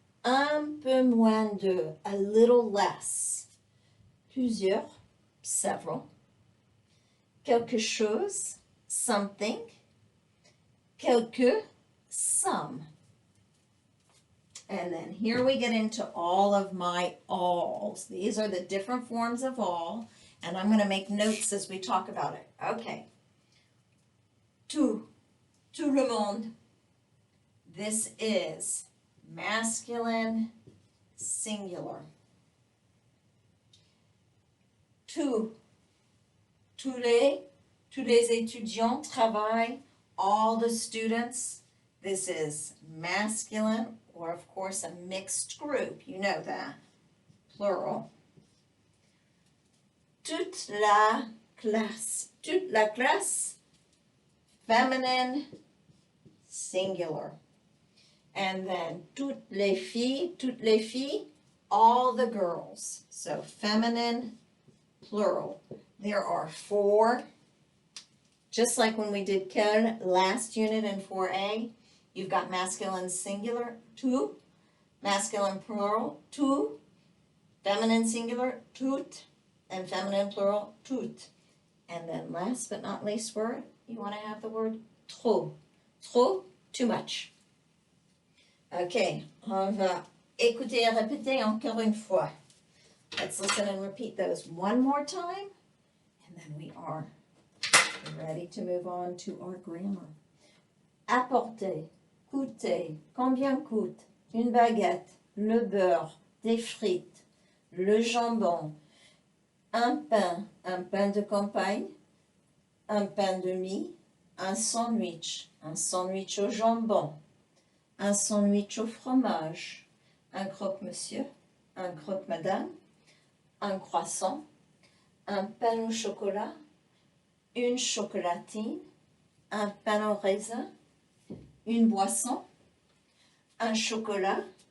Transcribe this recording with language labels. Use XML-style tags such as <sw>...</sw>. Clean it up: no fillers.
<fr>Un peu moins de,</fr> <en>a little less.</en> <fr>Plusieurs,</fr> <en>several.</en> <fr>Quelque chose,</fr> <en>something.</en> <fr>Quelque,</fr> <en>some. And then here we get into all of my alls. These are the different forms of all, and I'm going to make notes as we talk about it.</en> <fr>Okay. Tout le monde.</fr> <en>This is masculine singular.</en> <fr>Tous les étudiants travaillent.</fr> <en>All the students. This is masculine, or of course a mixed group. You know that. Plural.</en> <fr>Toute la classe. Toute la classe.</fr> <en>Feminine, singular. And then</en> <fr>toutes les filles,</fr> <en>all the girls. So feminine, plural. There are 4. Just like when we did quel last unit in 4A, you've got masculine singular, tout, masculine plural, tout, feminine singular, toutes, and feminine plural, toutes. And then last but not least word, you want to have the word trop. Trop, too much.</en> <fr>Okay, on va écouter et répéter encore une fois.</fr> <en>Let's listen and repeat those one more time, and then we are ready to move on to our grammar.</en> <fr>Apporter, coûter, combien coûte, une baguette, le beurre, des frites, le jambon, un pain de campagne, un pain de mie, un sandwich au jambon, un sandwich au fromage, un croque-monsieur, un croque-madame, un croissant, un pain au chocolat, une chocolatine, un pain au raisin, une boisson, un chocolat</fr>